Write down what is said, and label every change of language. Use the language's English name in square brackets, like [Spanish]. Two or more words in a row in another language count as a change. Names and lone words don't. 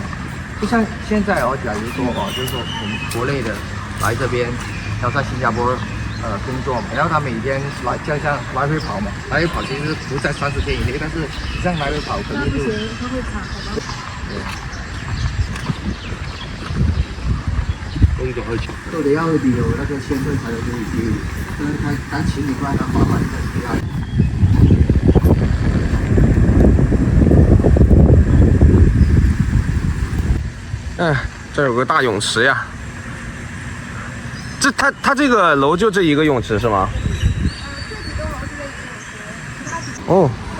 [Chinese] 就像現在哦，假如說哦，就是說我們國內的來這邊，然後在新加坡工作嘛，然後他每天這樣來回跑嘛，來回跑其實不在30天以內，但是你這樣來回跑肯定就。他會查，好吧？工作去都得要有那個簽證才有可以去，但請你不然他麻煩很厲害。哎，这有个大泳池呀。它这个楼就这一个泳池是吗？哦。